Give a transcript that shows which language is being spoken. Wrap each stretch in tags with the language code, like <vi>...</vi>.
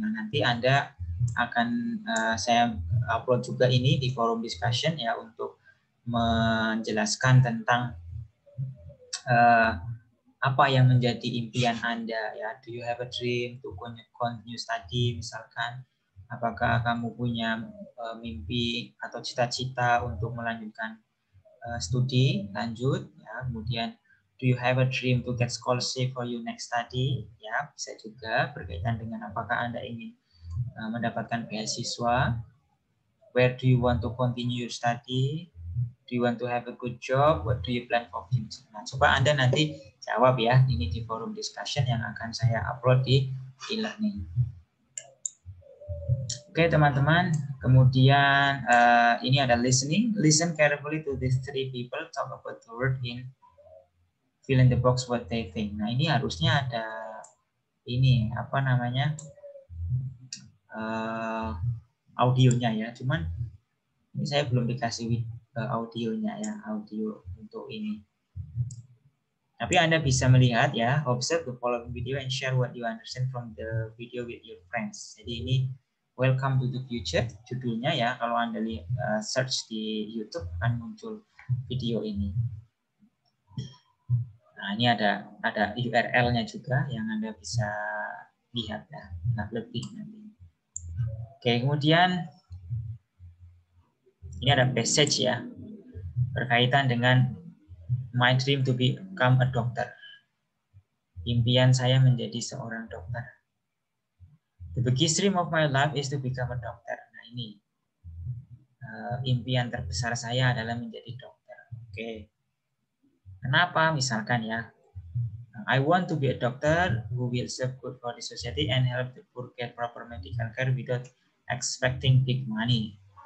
<id>Nah, nanti Anda akan saya upload juga ini di forum discussion ya, untuk menjelaskan tentang apa yang menjadi impian Anda ya.</id> <en>Do you have a dream to continue study</en> <id>misalkan? Apakah kamu punya mimpi atau cita-cita untuk melanjutkan studi lanjut ya.</id> <en>Kemudian do you have a dream to get scholarship for your next study ya,</en> <id>bisa juga berkaitan dengan apakah Anda ingin mendapatkan beasiswa.</id> <en>Where do you want to continue your study? Do you want to have a good job? What do you plan for future?</en> <id>Nah, coba Anda nanti jawab ya, ini di forum discussion yang akan saya upload di e-learning. Oke teman-teman, kemudian ini ada listening.</id> <en>Listen carefully to these three people talk about the word in fill in the box what they think.</en> <id>Nah, ini harusnya ada ini apa namanya audionya ya, cuman ini saya belum dikasih audionya ya, audio untuk ini. Tapi Anda bisa melihat ya,</id> <en>observe the following video and share what you understand from the video with your friends.</en> <id>Jadi ini Welcome to the Future judulnya ya. Kalau Anda search di YouTube akan muncul video ini. Nah, ini ada URL-nya juga yang Anda bisa lihat ya, lebih nanti. Oke, kemudian ini ada passage ya, berkaitan dengan</id> <en>my dream to become a doctor.</en> <id>Impian saya menjadi seorang dokter.</id> <en>The biggest dream of my life is to become a doctor.</en> <id>Nah ini impian terbesar saya adalah menjadi dokter. Oke. Kenapa? Misalkan ya,</id> <en>I want to be a doctor who will serve good for the society and help the poor get proper medical care without expecting big money.</en>